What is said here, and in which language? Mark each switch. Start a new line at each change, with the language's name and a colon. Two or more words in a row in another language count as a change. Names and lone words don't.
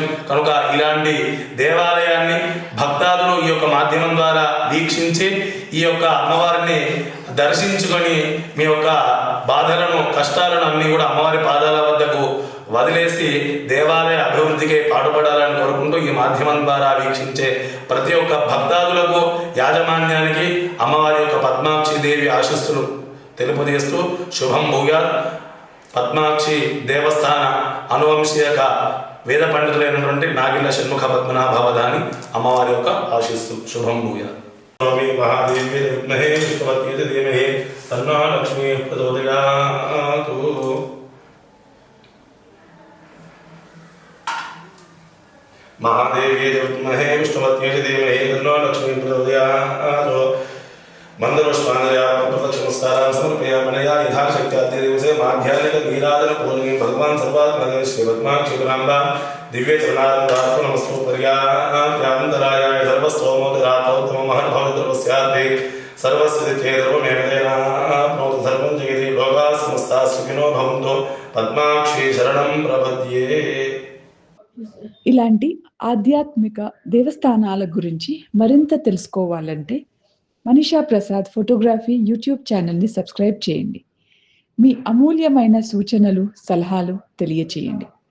Telugu: కనుక ఇలాంటి దేవాలయాన్ని భక్తాదులు ఈ యొక్క మాధ్యమం ద్వారా వీక్షించి ఈ యొక్క అమ్మవారిని దర్శించుకొని మీ యొక్క బాధలను, కష్టాలను అన్ని కూడా అమ్మవారి పాదాల వద్దకు వదిలేసి దేవాలయ అభివృద్ధికి పాటుపడాలని కోరుకుంటూ ఈ మాధ్యమం ద్వారా వీక్షించే ప్రతి ఒక్క భక్తాదులకు, యాజమాన్యానికి అమ్మవారి యొక్క పద్మాక్షి దేవి ఆశీస్సులు తెలుపజేస్తూ
Sanskrit: శుభం భూయాత్.
Telugu: పద్మాక్షి దేవస్థాన అనువంశీయక వేద పండితులైనటువంటి నాగిళ్ళ షణ్ముఖ పద్మనాభవదాని అమ్మవారి యొక్క ఆశీస్సులు.
Sanskrit: శుభం భూయాత్. మహాదేవి విద్మహే విష్ణుపత్యై ధీమహి తన్నో లక్ష్మీ ప్రచోదయాత్. महादेवी विद्महे विष्णुपत्न्यै धीमहि तन्नो लक्ष्मी प्रचोदयात्. मंदपुष्पाञ्जलिं प्रदक्षिणमस्कारान् समर्पयामनया यथाशक्त्या अद्य दिवसे माध्याह्निक नीराजन पूजनीं भगवान् सर्वात्मने श्री पद्माक्षीराम्बा दिव्य चरणारविन्दार्पणं नमस्तु पर्याप्यान्तरायाय सर्वस्तोमोदरातोत्तमं महद्भवद्रवस्यार्थे सर्वस्य सर्वमेव तेनाप्नोतु सर्वं जगति लोकाः समस्ताः सुखिनो भवन्तु. पद्माक्षी शरणं प्रपद्ये.
Telugu: ఇలాంటి ఆధ్యాత్మిక దేవస్థానాల గురించి మరింత తెలుసుకోవాలంటే మనీషా ప్రసాద్ ఫోటోగ్రఫీ యూట్యూబ్ ఛానల్ని సబ్స్క్రైబ్ చేయండి. మీ అమూల్యమైన సూచనలు, సలహాలు తెలియచేయండి.